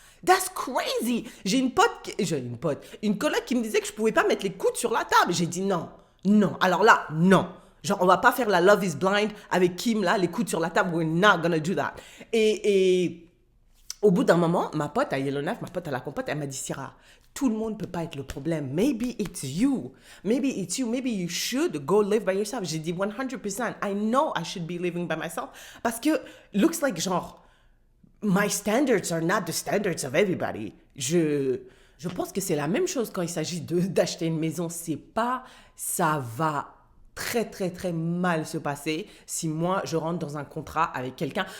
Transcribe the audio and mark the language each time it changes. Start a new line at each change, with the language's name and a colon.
English: That's crazy.
French: J'ai une coloc qui me disait que je pouvais pas mettre les coudes sur la table. J'ai dit non. Alors là, non. Genre, on va pas faire la Love is Blind avec Kim, là, les coudes sur la table.
English: We're not gonna do that.
French: Et au bout d'un moment, ma pote à Yellowknife, ma pote à la compote, elle m'a dit, Syrah, tout le monde peut pas être le problème.
English: Maybe it's you. Maybe it's you. Maybe you should go live by yourself.
French: J'ai dit 100%.
English: I know I should be living by myself.
French: Parce que,
English: looks like genre, my standards are not the standards of everybody.
French: Je pense que c'est la même chose quand il s'agit d'acheter une maison. Ça va très, très, très mal se passer si moi, je rentre dans un contrat avec quelqu'un.